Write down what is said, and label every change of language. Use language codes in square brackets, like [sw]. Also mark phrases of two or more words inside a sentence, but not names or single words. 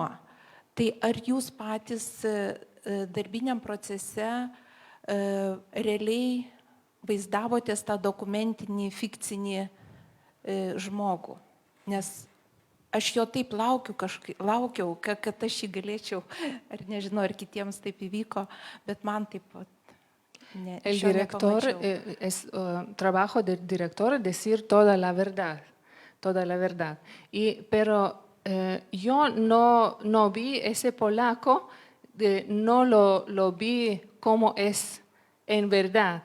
[lt] Tai ar jūs patys darbiniam procese realiai vaizdavotės tą dokumentinį, fikcinį žmogų? Nes aš jo taip laukiau, kad aš jį galėčiau, ar nežinau, ar kitiems taip įvyko, bet man taip pat. [es] El director, trabajo del director es decir toda la verdad. Pero yo no vi ese polaco, no lo vi como es en verdad.